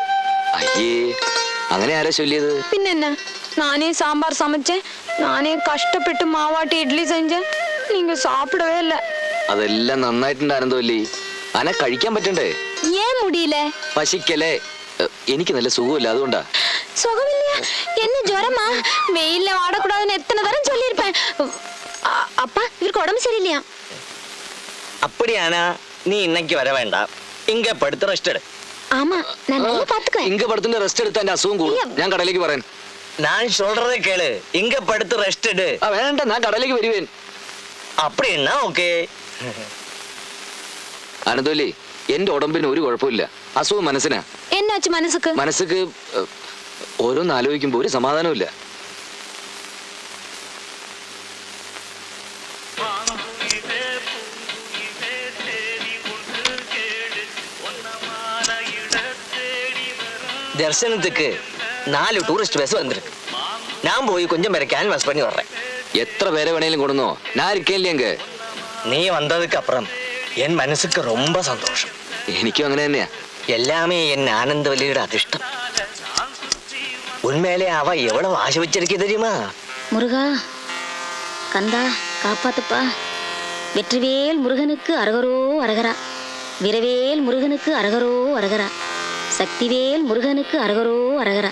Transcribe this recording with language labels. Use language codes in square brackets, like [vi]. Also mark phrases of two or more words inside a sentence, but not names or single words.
[ml] അയ്യേ, അങ്ങനെ ആരാ ചൊല്ലിയത്? [ta] பின்ன நானே சாம்பார் சமைச்சேன், நானே கஷ்டப்பட்டு மாவாட்டி இட்லி செஞ்சேன், நீங்க சாப்பிடவே இல்ல. [ml] അതെല്ലാം നന്നായിട്ടുണ്ടായിരുന്നല്ലേ. അനെ കഴിക്കാൻ പറ്റണ്ടേ? [ta] ஏன் முடியல? [ml] പശിക്കല്ലേ. എനിക്ക് നല്ല സുഖമില്ല, അതുകൊണ്ടാ. [ta] சுகம் இல்லையா? என்ன ஜுரமா? வெயில்ல வாடக்கூடாதுன்னு எத்தனை தரம் சொல்லியிருப்பேன். அப்பா, இவருக்கு உடம்பு சரியில்லையா? அப்படியானா நீ இன்னைக்கு வர வேண்டாம், இங்க படுத்து ரெஸ்ட் எடு. ஆமா, நான் நல்லா பாத்துக்கிறேன். [ml] ഇങ്ക പടത്തിന്റെ റെസ്റ്റ് എടുത്താൽ എന്റെ അസുഖം കൂടും. ഞാൻ കടയിലേക്ക് പറയാൻ. [ta] நான் சொல்றதை கேளு. இங்க படுத்து ரெஸ்ட் எடு. [ml] വേണ്ട ഞാൻ കടയിലേക്ക് വരുവേൻ. [ta] அப்படின்னா ஓகே. [ml] അനന്തോലി, എന്റെ ഉടമ്പിന് ഒരു കുഴപ്പമില്ല. അസുഖം മനസ്സിനാ. [ta] என்னாச்சு மனசுக்கு? [ml] മനസ്സുക്ക് ഓരോന്ന് ആലോചിക്കുമ്പോ ഒരു സമാധാനമില്ല. [ta] தரிசனத்துக்கு 4 டூரிஸ்ட் பஸ் வந்திருக்கு. நான் போய் கொஞ்சம் பேரை கேன்வாஸ் பண்ணி வர்றேன். [ml] എത്ര പേരെ വേണേലും കൊടുന്നോ, ഞാൻ ഇരിക്കല്ലേ അങ്ങ്. [ta] நீ வந்ததுக்கு அப்புறம் என் மனசுக்கு ரொம்ப சந்தோஷம். [ml] എനിക്കും അങ്ങനെ തന്നെയാ. [ta] எல்லாமே என் ஆனந்தவல்லியோட அதிர்ஷ்டம். உண்மையிலே அவ எவ்வளவு ஆசை வச்சிருக்கே தெரியுமா? முருகா, கந்தா, காப்பாத்துப்பா. வெற்றிவேல் முருகனுக்கு அரகரோ அரகரா. வீரவேல் முருகனுக்கு அரகரோ அரகரா. சக்திவேல் முருகனுக்கு அரகரோ அரகரா.